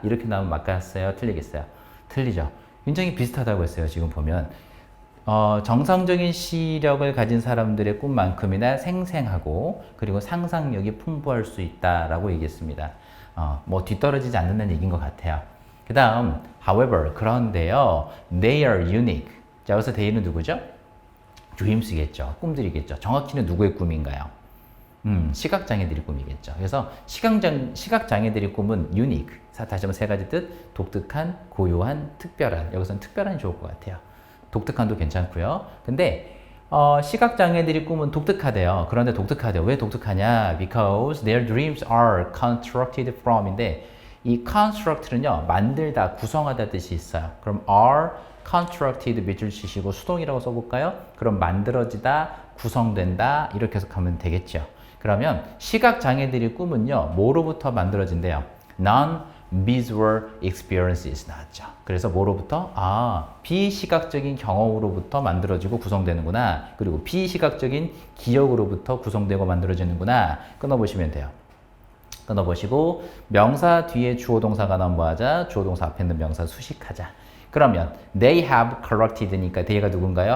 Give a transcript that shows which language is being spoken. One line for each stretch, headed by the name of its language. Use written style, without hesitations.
Korean: 이렇게 나오면 맞겠어요? 틀리겠어요? 틀리죠. 굉장히 비슷하다고 했어요. 지금 보면. 정상적인 시력을 가진 사람들의 꿈만큼이나 생생하고 그리고 상상력이 풍부할 수 있다라고 얘기했습니다. 뭐 뒤떨어지지 않는다는 얘기인 것 같아요. 그 다음,
English: however,
Korean: 그런데요,
English: they are unique.
Korean: 자, 여기서 they는 누구죠? dreams겠죠. 꿈들이겠죠. 정확히는 누구의 꿈인가요? 시각장애들의 꿈이겠죠. 그래서 시각장애들의 꿈은 unique. 다시 한번 세 가지 뜻, 독특한, 고요한, 특별한. 여기서는 특별한이 좋을 것 같아요. 독특한도 괜찮고요. 근데 시각장애들의 꿈은 독특하대요. 그런데 독특하대요. 왜 독특하냐?
English: Because their dreams are constructed from
Korean: 인데 이 construct는요, 만들다, 구성하다 뜻이 있어요. 그럼 are constructed 밑줄 치시고 수동이라고 써볼까요? 그럼 만들어지다, 구성된다 이렇게 해석하면 되겠죠. 그러면 시각장애들의 꿈은요, 뭐로부터 만들어진대요?
English: Non-visual experiences
Korean: 나왔죠. 그래서 뭐로부터? 비시각적인 경험으로부터 만들어지고 구성되는구나. 그리고 비시각적인 기억으로부터 구성되고 만들어지는구나. 끊어보시면 돼요. 끊어보시고 명사 뒤에 주어 동사가 나오면 뭐하자? 주어 동사 앞에 있는 명사 수식하자. 그러면
English: they have collected
Korean: 니까 they가 누군가요?